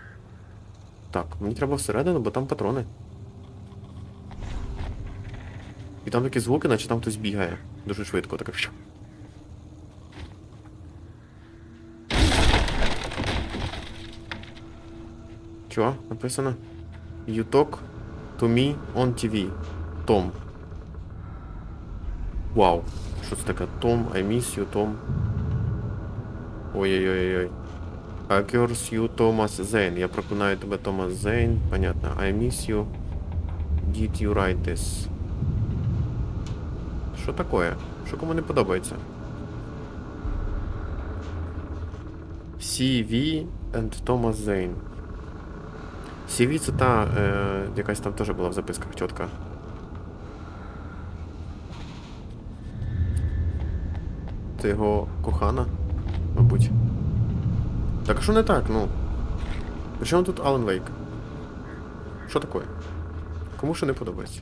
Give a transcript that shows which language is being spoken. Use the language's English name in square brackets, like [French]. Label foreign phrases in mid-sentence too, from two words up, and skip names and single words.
[Ukrainian] Так, мені треба всередину, бо там патрони. І там такі звуки, наче там хтось бігає. Дуже швидко, таке. Чого? Написано? [English] You talk to me on TV. [Ukrainian] Том. Вау. Що це таке? Том, [English] I miss you, [Ukrainian] Том. Ой-ой-ой-ой. [English] I curse you, [Ukrainian] Томас Зейн. Я проклинаю тебе, Томас Зейн. Понятно. [English] I miss you. Did you write this? [Ukrainian] Що таке? Що кому не подобається? [English] CV and Thomas Zane. [Ukrainian] CV це та, якась там теж була в записках чітка. Це його кохана, мабуть. Так а що не так, ну? При чому тут Алан Вейк? Що таке? Кому що не подобається?